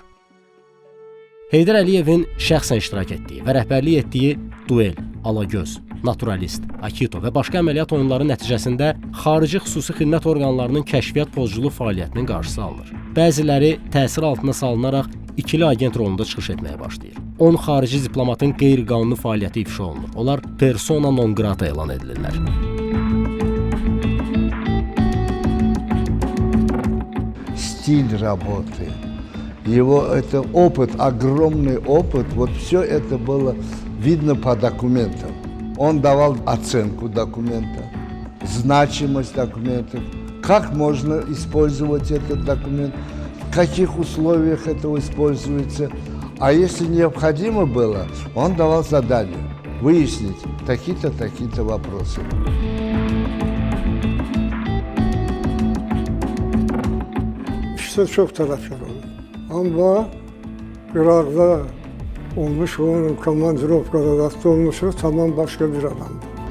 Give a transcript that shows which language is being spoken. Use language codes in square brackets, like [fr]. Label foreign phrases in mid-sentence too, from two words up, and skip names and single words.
[az] Heydər Əliyevin şəxsən iştirak etdiyi və rəhbərlik etdiyi Duel, Alagöz, Naturalist, Akito və başqa əməliyyat oyunları nəticəsində xarici xüsusi xidmət orqanlarının kəşfiyyat pozculuq fəaliyyətinin qarşısı alınır. Bəziləri təsir altına salınaraq ikili agent rolunda çıxış etməyə başlayır. 10 xarici diplomatın qeyri-qanuni fəaliyyəti ifşa olunur. Onlar [la] persona non grata [az] elan edilirlər. [ru] Стиль работы, его это опыт, огромный опыт, вот все это было видно по документам. Он давал оценку документа, значимость документов, как можно использовать этот документ, в каких условиях это используется. А если необходимо было, он давал задание выяснить такие-то, такие-то вопросы. [tr] İşte çok taraflar oldu. Ama Irak'da olmuş, onun komandirovkada rastı olmuşu tamam başka bir adamdı.